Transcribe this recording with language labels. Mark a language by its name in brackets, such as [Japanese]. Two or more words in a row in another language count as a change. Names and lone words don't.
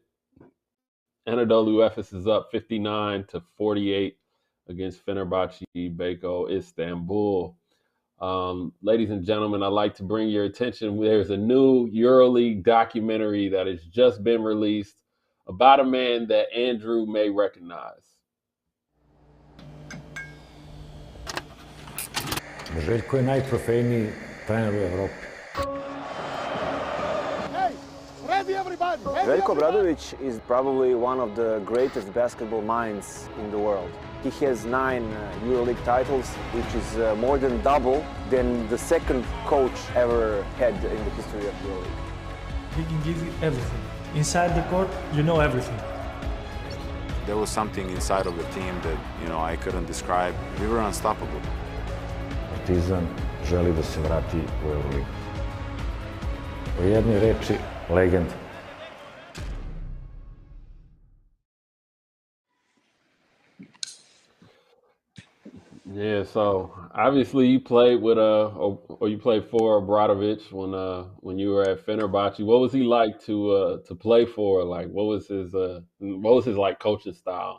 [English] Anadolu Efes is up 59-48 against Fenerbahce Beko Istanbul. Ladies and gentlemen, I'd like to bring your attention. There's a new EuroLeague documentary that has just been released about a man that Andrew may recognize. [Serbian] Željko je najtrofejniji trener u Evropi. [English] Veljko Obradović is probably one of the greatest basketball minds in the world. He has 9 EuroLeague titles, which is more than double than the second coach ever had in the history of EuroLeague. He can give you everything. Inside the court, you know everything. There was something inside of the team that, I couldn't describe. We were unstoppable. [Serbian] Partizan želi da se vrati u EuroLigu. U jednoj reči, legenda. [English] Yeah, so obviously you played with or you played for Obradović when you were at Fenerbahce. What was he like to play for? Like what was his like coaching style?